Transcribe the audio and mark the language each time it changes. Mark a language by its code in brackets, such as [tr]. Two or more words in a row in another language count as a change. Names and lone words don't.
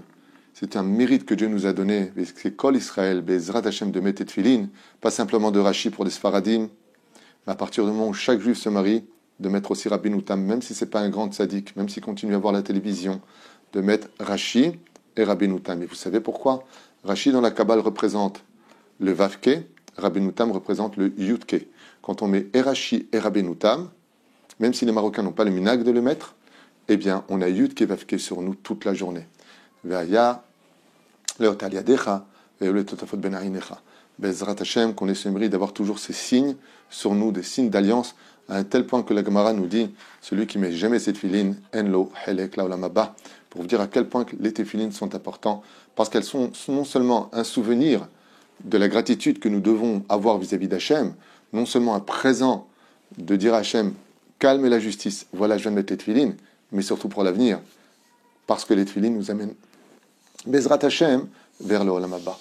[fr] C'est un mérite que Dieu nous a donné, c'est [he] כל ישראל, בעזרת השם [fr] de mettre téphilines, pas simplement de Rashi pour les Sfaradim, mais à partir du moment où chaque juif se marie, de mettre aussi Rabbeinu Tam, même si ce n'est pas un grand tzaddik, même s'il continue à voir la télévision, de mettre Rashi et Rabbeinu Tam. Et vous savez pourquoi ? Rashi dans la Kabbale représente le Vavke, Rabbeinu Tam représente le Yudke. Quand on met Rashi et Rabbeinu Tam, même si les Marocains n'ont pas le minag de le mettre, eh bien on a Yudke Vavke sur nous toute la journée. [he] והיה לאות על ידך ולטוטפות בין עיניך. בעזרת השם, [fr] qu'on ait ce mérite d'avoir toujours ces signes sur nous, des signes d'alliance, à un tel point que la Gemara nous dit, celui qui met jamais ses téphilines, [he] אין לו חלק לעולם הבא, [fr] pour vous dire à quel point les téphilines sont importants, parce qu'elles sont non seulement un souvenir de la gratitude que nous devons avoir vis-à-vis d'Hachem, non seulement un présent de dire à Hachem, calme la justice, voilà je viens de mettre les téphilines, mais surtout pour l'avenir, parce que les téphilines nous amènent [he] בעזרת השם [fr] vers le [he] עולם הבא.